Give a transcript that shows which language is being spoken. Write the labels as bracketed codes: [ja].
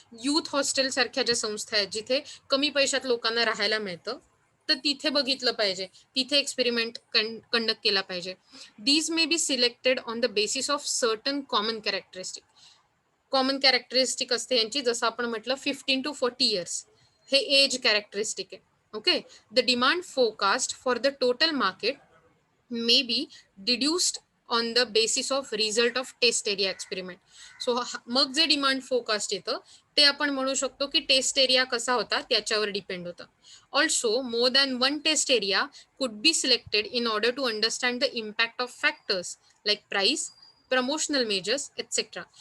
[mr] Youth hostel सारख्या ज्या संस्था आहेत जिथे कमी पैशात लोकांना राहायला मिळतं, तर तिथे बघितलं पाहिजे, तिथे एक्सपेरिमेंट कंडक्ट केला पाहिजे. [en] these may be selected on the basis of certain common characteristic [mr] असते यांची, जसं आपण म्हटलं 15 to 40 इयर्स हे एज कॅरेक्टरिस्टिक आहे. [en] Okay, the demand forecast for the total market may be deduced on the basis of result of test area experiment. [mr] So मग जे demand forecast येतं ते आपण म्हणू शकतो की टेस्ट एरिया कसा होता त्याच्यावर डिपेंड होतं. [en] Also more than one test area could be selected in order to understand the impact of factors like price, promotional measures etcetera.